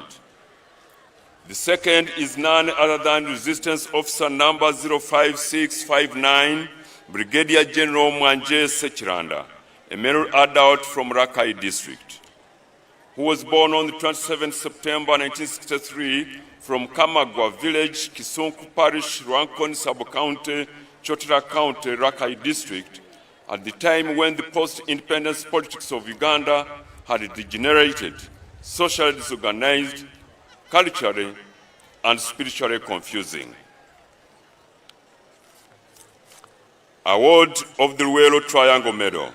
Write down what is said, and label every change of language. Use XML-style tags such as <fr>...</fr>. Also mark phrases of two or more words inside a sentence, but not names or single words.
<en>The second is none other than Resistance Officer number 05659, Brigadier General Mwanje Sechiranda, a male adult from Rakai District, who was born on the 27th September 1963 from Kamagwa Village, Kisonku Parish, Rankon Sub-County, Chotara County, Rakai District, at the time when the post-independence politics of Uganda had degenerated, socially disorganized, culturally and spiritually confusing. Award of the Luwero Triangle Medal.</en>